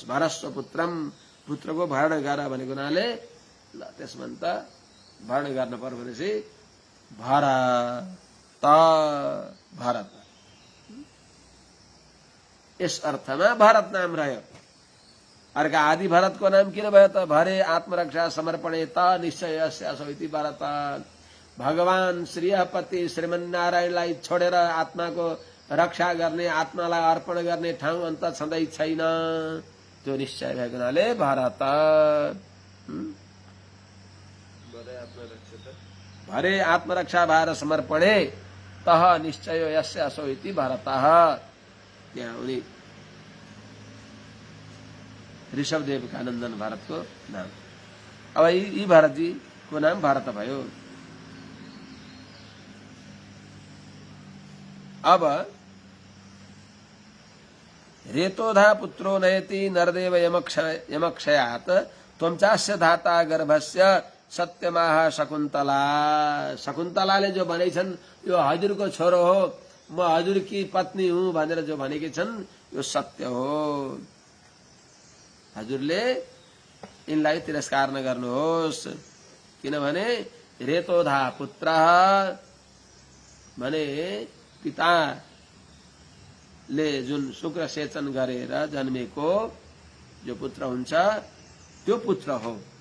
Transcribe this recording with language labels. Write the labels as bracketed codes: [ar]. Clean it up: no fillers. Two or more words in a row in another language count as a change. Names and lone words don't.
[sa] भरस्व पुत्रम, [ne] पुत्रको भरण गर भनेको हुनाले ल त्यसमा त भरण गर्न पर्यो भनेपछि भरत, भरत, यस अर्थमा भरत नाम रह्यो। अर्का आदि भरतको नाम किन भयो त? [sa] भरे आत्मरक्षा समर्पणे त निश्चयस्यासो इति भरत। [ne] भगवान श्रीपति श्रीमन्नारायणलाई छोडेर आत्माको रक्षा गर्ने, आत्मालाई अर्पण गर्ने ठाउँ अन्त छँदै छैन, त्यो निश्चय भएको हुनाले भरत। [sa] भरे आत्मरक्षा भएर समर्पणे तह निश्चय यस्यासो इति भरतः। [ne] त्यहाँ उनी ऋषभदेव का नन्दन भरतको नाम। अब यी भरतजी को नाम भरत भयो। [sa] अब रेतोधा पुत्रो नयति नरदेव यमक्षयात त्वमचास्य धाता गर्भस्य सत्यमाह शकुन्तला। [ne] शकुन्तलाले जो भनेछन् यो हजुरको छोरो हो, म हजुरकी पत्नी हुँ भनेर जो भनेकी छन् यो सत्य हो। हजुरले यिनलाई तिरस्कार नगर्नुहोस्। किनभने [sa] रेतोधा पुत्र [ne] भने पिताले जुन शुक्र सेचन गरेर जन्मेको जो पुत्र हुन्छ त्यो पुत्र हो।